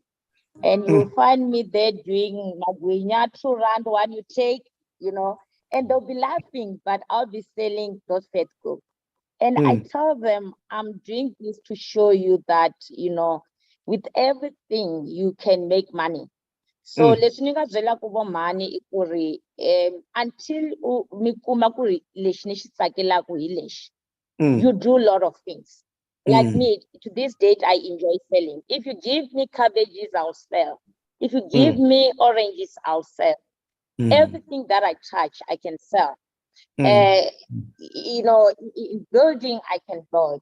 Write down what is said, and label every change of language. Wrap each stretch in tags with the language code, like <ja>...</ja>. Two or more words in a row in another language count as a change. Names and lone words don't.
<en>And you'll find me there doing Magwinya, 2 rand, one you take, and they'll be laughing, but I'll be selling those fat cook. And I tell them, I'm doing this to show you that, with everything, you can make money.</en> <ts>So leswi ni nga byela ku vo mhani i ku ri until mi kuma ku ri lexi ni xi tsakelaku hi lexi,</ts> <en>you do a lot of things. Like me, to this date, I enjoy selling. If you give me cabbages, I'll sell. If you give me oranges, I'll sell. Everything that I touch, I can sell. In building, I can build.</en>